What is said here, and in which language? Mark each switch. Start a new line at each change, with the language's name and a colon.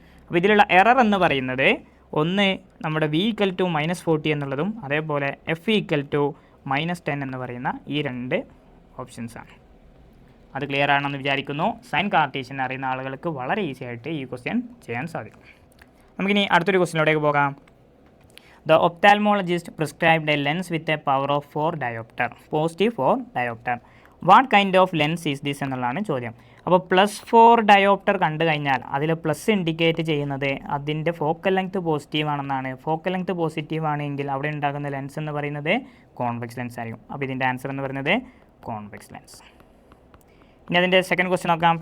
Malayalam: അപ്പോൾ ഇതിലുള്ള എറർ എന്ന് പറയുന്നത് ഒന്ന് നമ്മുടെ V = -40 എന്നുള്ളതും അതേപോലെ F = -10 എന്ന് പറയുന്ന ഈ രണ്ട് ഓപ്ഷൻസാണ്. അത് ക്ലിയർ ആണെന്ന് വിചാരിക്കുന്നു. സൈൻ കാർട്ടീഷ്യൻ അറിയുന്ന ആളുകൾക്ക് വളരെ ഈസി ആയിട്ട് ഈ ക്വസ്റ്റ്യൻ ചെയ്യാൻ സാധിക്കും. നമുക്കിനി അടുത്തൊരു ക്വസ്റ്റ്യനിലോട്ടേക്ക് പോകാം.
English: The ophthalmologist prescribed a lens with a power of 4 diopter, positive 4 diopter. What kind of lens is this
Malayalam: എന്നുള്ളതാണ് ചോദ്യം. അപ്പോൾ +4 diopter കണ്ടു കഴിഞ്ഞാൽ അതിൽ പ്ലസ് ഇൻഡിക്കേറ്റ് ചെയ്യുന്നത് അതിൻ്റെ ഫോക്കൽ ലെങ്ത് പോസിറ്റീവ് ആണെന്നാണ്. ഫോക്കൽ ലെങ്ത് പോസിറ്റീവ് ആണെങ്കിൽ അവിടെ ഉണ്ടാകുന്ന ലെൻസ് എന്ന് പറയുന്നത് കോൺവെക്സ് ലെൻസ് ആയിരിക്കും. അപ്പോൾ ഇതിൻ്റെ ആൻസർ എന്ന് പറയുന്നത് കോൺവെക്സ് ലെൻസ്. ഇനി അതിൻ്റെ സെക്കൻഡ് ക്വസ്റ്റ്യൻ നോക്കാം.